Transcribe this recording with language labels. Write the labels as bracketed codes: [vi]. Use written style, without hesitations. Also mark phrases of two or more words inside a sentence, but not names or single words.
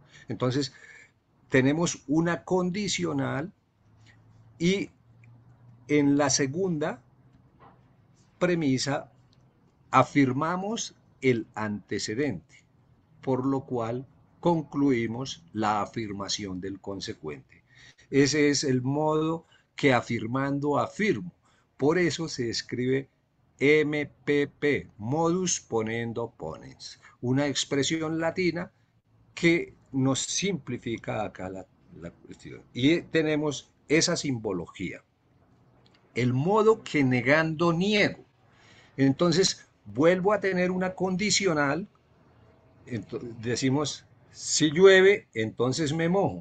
[es] Entonces, tenemos una condicional y en la segunda premisa afirmamos el antecedente, por lo cual concluimos la afirmación del consecuente. Ese es el modo que afirmando afirmo. Por eso se escribe MPP, [la] modus ponendo ponens, [es] una expresión latina que nos simplifica acá la cuestión. Y tenemos esa simbología. El modo que negando niego. Entonces, vuelvo a tener una condicional. Entonces, decimos, si llueve, entonces me mojo.